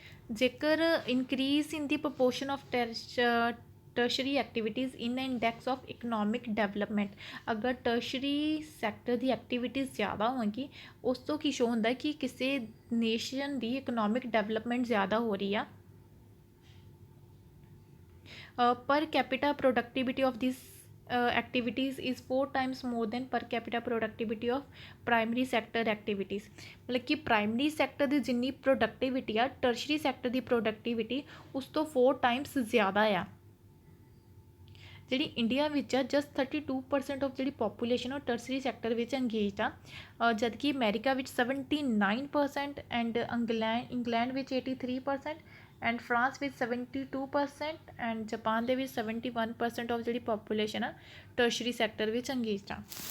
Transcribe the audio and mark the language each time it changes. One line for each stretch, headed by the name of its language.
Punjabi: ਜੇਕਰ
English: increase in the proportion of tertiary activities in index of economic development,
Punjabi: ਅਗਰ tertiary sector ਦੀ activities ਜ਼ਿਆਦਾ ਹੋਣਗੀ ਉਸ ਤੋਂ ਕੀ ਸ਼ੋ ਹੁੰਦਾ ਕਿ ਕਿਸੇ ਨੇਸ਼ਨ ਦੀ ਇਕਨੋਮਿਕ ਡਿਵੈਲਪਮੈਂਟ ਜ਼ਿਆਦਾ ਹੋ ਰਹੀ ਆ।
English: ਪਰ capita productivity of this activities is 4 times more than per capita productivity of primary sector activities।
Punjabi: ਮਤਲਬ ਕਿ ਪ੍ਰਾਇਮਰੀ ਸੈਕਟਰ ਦੀ ਜਿੰਨੀ ਪ੍ਰੋਡਕਟਿਵਿਟੀ ਆ ਟਰਸ਼ਰੀ ਸੈਕਟਰ ਦੀ ਪ੍ਰੋਡਕਟਿਵਿਟੀ ਉਸ ਤੋਂ 4 ਟਾਈਮਸ ਜ਼ਿਆਦਾ ਆ। ਜਿਹੜੀ ਇੰਡੀਆ ਵਿੱਚ ਆ ਜਸਟ 32% ਆਫ ਜਿਹੜੀ ਪੋਪੂਲੇਸ਼ਨ ਉਹ ਟਰਸ਼ਰੀ ਸੈਕਟਰ ਵਿੱਚ ਅੰਗੇਜਡ ਆ, ਜਦਕਿ ਅਮਰੀਕਾ ਵਿੱਚ 79% ਐਂਡ ਇੰਗਲੈਂਡ ਵਿੱਚ 83% ਐਂਡ ਫਰਾਂਸ ਵਿੱਚ 72% ਐਂਡ ਜਾਪਾਨ ਦੇ ਵਿੱਚ 71% ਆਫ ਜਿਹੜੀ ਪੋਪੂਲੇਸ਼ਨ ਆ ਟਰਸ਼ਰੀ ਸੈਕਟਰ ਵਿੱਚ ਅੰਗੇਜਡ ਆ।